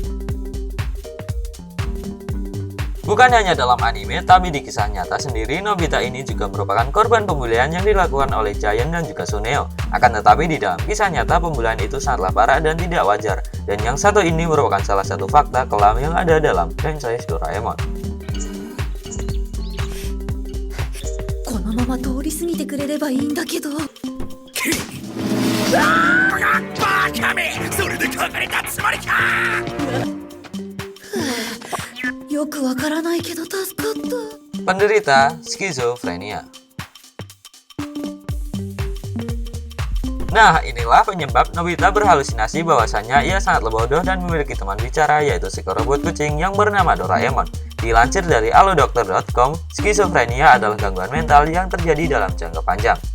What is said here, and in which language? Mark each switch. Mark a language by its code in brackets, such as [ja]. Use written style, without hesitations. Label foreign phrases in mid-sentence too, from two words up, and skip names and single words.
[id] Bukan hanya dalam anime, tapi di kisah nyata sendiri Nobita ini juga merupakan korban pembulian yang dilakukan oleh Giant dan juga Suneo. Akan tetapi di dalam kisah nyata pembulian itu sangatlah parah dan tidak wajar. Dan yang satu ini merupakan salah satu fakta kelam yang ada dalam franchise Doraemon. [ja] このまま通り過ぎてくれればいいんだけど。バカめ、それで書かれたつもりか。よくわからないけど助かった。 [id] Penderita skizofrenia. Nah, inilah penyebab Nobita berhalusinasi bahwasannya ia sangat bodoh dan memiliki teman bicara yaitu psikorobot kucing yang bernama Doraemon. Dilansir dari alodokter.com, skizofrenia adalah gangguan mental yang terjadi dalam jangka panjang.